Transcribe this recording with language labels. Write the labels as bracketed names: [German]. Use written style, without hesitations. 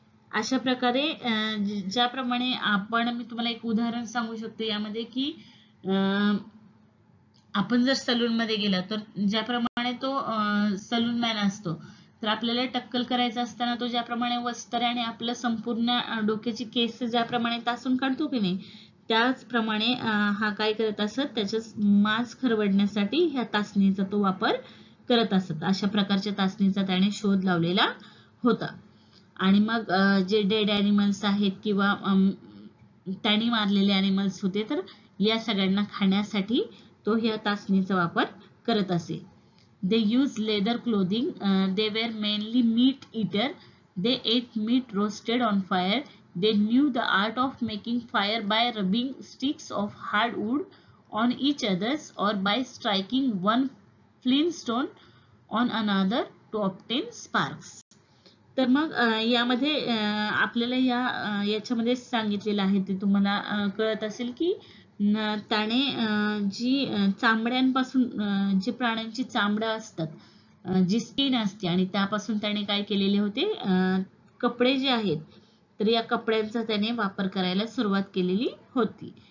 [Marathi] अशा प्रकारे ज्याप्रमाणे मी तुम्हाला एक उदाहरण सांगू शकतो यामध्ये, की आपण जर सलून मध्ये गेला तर ज्याप्रमाणे तो सलून मॅन असतो, तर आपल्याला टक्कल करायचं असताना तो ज्याप्रमाणे वस्त्राने आपलं संपूर्ण डोक्याची केस ज्याप्रमाणे तासून काढतो की नाही, त्याचप्रमाणे हा काय करत असत, त्याच्या मांस खरवडण्यासाठी ह्या तासणीचा तो वापर करत असत. अशा प्रकारच्या तासणीचा त्याने शोध लावलेला होता. आणि मग जे डेड ॲनिमल्स आहेत किंवा त्यांनी मारलेले ॲनिमल्स होते, तर या सगळ्यांना खाण्यासाठी तो ह्या तासणीचा वापर करत असे. [English] They used leather clothing. They were mainly meat eater. They ate meat roasted on fire. They knew the art of making fire by rubbing sticks of hard wood on each other's or by striking one flintstone on another to obtain sparks. [Marathi] तर मग यामध्ये आपल्याला याच्यामध्ये सांगितलेलं आहे ते तुम्हाला कळत असेल, की त्याने जी चामड्यांपासून जे प्राण्यांची चामडं असतात, जी स्किन असते, आणि त्यापासून त्याने काय केलेले होते, कपडे जे आहेत, तर या कपड्यांचा त्याने वापर करायला सुरुवात केलेली होती.